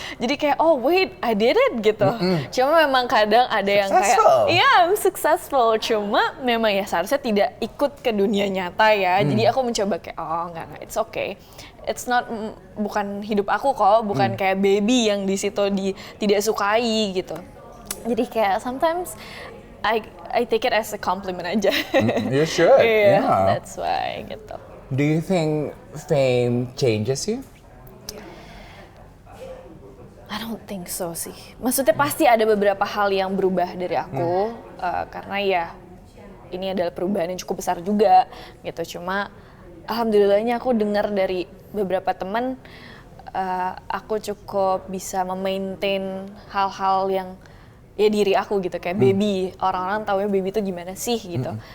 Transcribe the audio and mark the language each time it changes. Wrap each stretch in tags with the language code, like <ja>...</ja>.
<id>Jadi kayak</id> <en>oh wait I did it</en> <id>gitu. Cuma memang kadang ada yang kayak iya</id> <en>I'm successful.</en> <id>Cuma memang ya seharusnya tidak ikut ke dunia nyata ya. Jadi aku mencoba kayak oh enggak</id> <en>it's okay. It's not</en> <id>bukan hidup aku kok, bukan kayak baby yang di situ tidak sukai gitu. Jadi kayak</id> <en>sometimes I take it as a compliment aja. You should. Yeah, Yeah. that's why gitu. Do you think fame changes you? I don't think so</en> <id>sih. Maksudnya pasti ada beberapa hal yang berubah dari aku karena ya ini adalah perubahan yang cukup besar juga gitu. Cuma alhamdulillahnya aku dengar dari beberapa teman aku cukup bisa memaintain hal-hal yang ya diri aku gitu kayak baby, orang-orang taunya baby itu gimana sih gitu.</id>